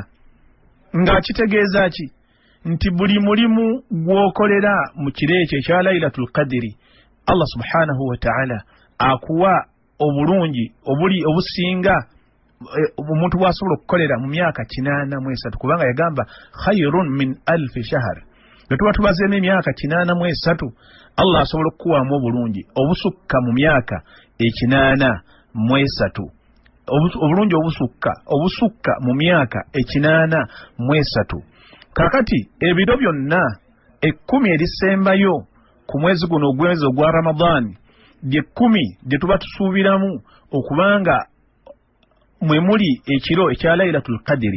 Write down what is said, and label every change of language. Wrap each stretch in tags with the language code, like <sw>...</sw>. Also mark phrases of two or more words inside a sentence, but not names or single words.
<lg>Nga kitegeeza ki? Nti buli mulimu gwokolera mu kiro ekyo ekya</lg> <ar>ليلة القدر الله سبحانه وتعالى</ar> <lg>akuwa obulungi obusinga omuntu bw'asobola okukolera mu myaka 83 kubanga yagamba</lg> <ar>خير من ألف شهر.</ar> <lg>Bwe tuba tubazeemu emyaka 83 Allah asobola okukuwaamu obulungi obusukka mu myaka 83 obulungi obusukka mu myaka 83. Kakati ebiro byonna 10 erisembayo ku mwezi guno ogwezi ogwa Ramadan lye 10 lye tuba tusuubiramu okubanga mwe muli ekiro ekya</lg> <ar>ليلة القدر.</ar>